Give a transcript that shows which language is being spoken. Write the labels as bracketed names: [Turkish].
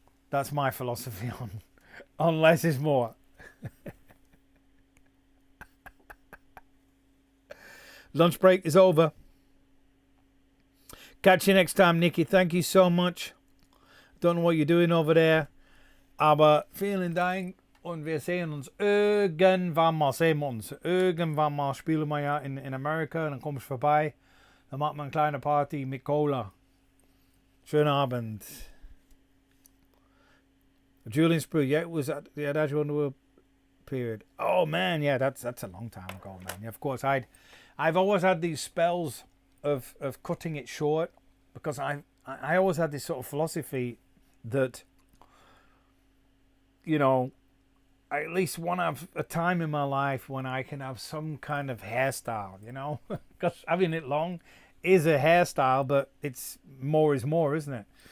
[English] That's my philosophy on less is more. Lunch break is over. Catch you next time, Nikki. Thank you so much. Don't know what you're doing over there. [German] Aber vielen Dank. Und wir sehen uns irgendwann mal. Sehen wir uns. Irgendwann mal spielen wir ja in Amerika. Dann kommst du vorbei. Dann machen wir eine kleine Party mit KOLAR. Schönen Abend. Julien Sprue. [English] Yeah, it was at the Adagio Underworld period. Oh man, yeah, that's a long time ago, man. Yeah, of course, I've always had these spells of cutting it short, because I always had this sort of philosophy that, you know, I at least want to have a time in my life when I can have some kind of hairstyle, you know, because having it long is a hairstyle, but it's more is more, isn't it?